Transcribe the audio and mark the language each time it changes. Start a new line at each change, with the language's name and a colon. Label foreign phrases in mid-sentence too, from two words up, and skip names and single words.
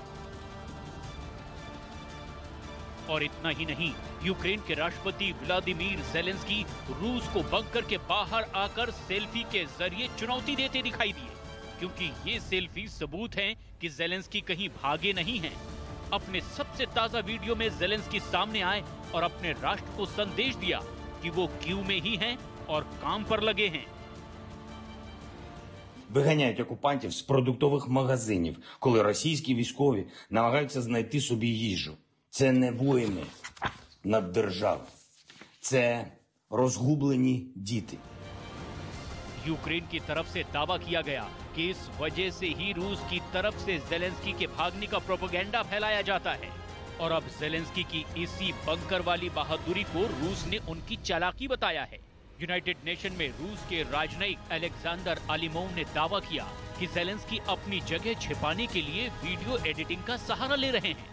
Hindi: और इतना ही नहीं, यूक्रेन के राष्ट्रपति व्लादिमीर ज़ेलेंस्की रूस को बंकर के बाहर आकर सेल्फी के जरिए चुनौती देते दिखाई दिए क्योंकि ये सेल्फी सबूत हैं कि ज़ेलेंस्की कहीं भागे नहीं हैं। अपने सबसे ताजा वीडियो में ज़ेलेंस्की सामने आए और अपने राष्ट्र को संदेश दिया कि वो क्यू में ही हैं और काम पर लगे हैं।
Ukrainian: Виганяють окупантів з продуктових магазинів, коли російські військові намагаються знайти собі їжу. Це не воїни над державою. Це розгублені діти.
Hindi: यूक्रेन की तरफ से दावा किया गया कि इस वजह से ही रूस की तरफ से ज़ेलेंस्की के भागने का प्रोपेगेंडा फैलाया जाता है। और अब ज़ेलेंस्की की इसी बंकर वाली बहादुरी को रूस ने उनकी चालाकी बताया है। यूनाइटेड नेशन में रूस के राजनयिक अलेक्जेंडर अलीमोव ने दावा किया कि ज़ेलेंस्की अपनी जगह छिपाने के लिए
English: video editing
Hindi: का सहारा ले रहे हैं।